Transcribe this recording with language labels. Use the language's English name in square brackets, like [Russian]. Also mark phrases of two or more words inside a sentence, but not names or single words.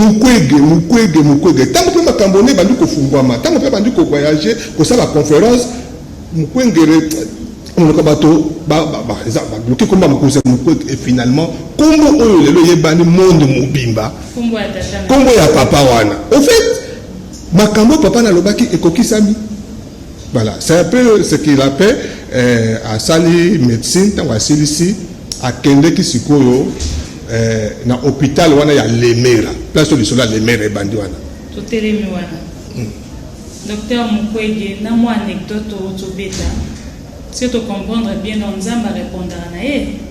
[Lingala] Mukwege, Mukwege, Mukwege. Ntango mpe makambo ne ebandi kofungwama, ntango mpe ebandi kovoyage, kosala conférence, Mukwengere, monoko bato, ba, ba, ba, eza, ba, bloqué kombo ya Mukwege, Mukwege, [French] et finalement, [Lingala] kombo oyo lelo eyebani monde mobimba. Kombo ya tata na Kombo ya papa wana. [French] Au fait, [Lingala] makambo papa nalobaki ekokisami. [French] Voilà, c'est un peu ce qu'il a fait, euh, [Lingala] asali médecine, ntango asilisi, akendeki sikoyo, euh, na hôpital wana ya Lemera. Place oyo lisolo ya Lemera ebandi wana. Totelemi wana. Mm. Docteur Mukwege, na mwa anecdote oyo tobeta, si to [French] comprendre bien, [Lingala] donc Nzambe arépondra na ye.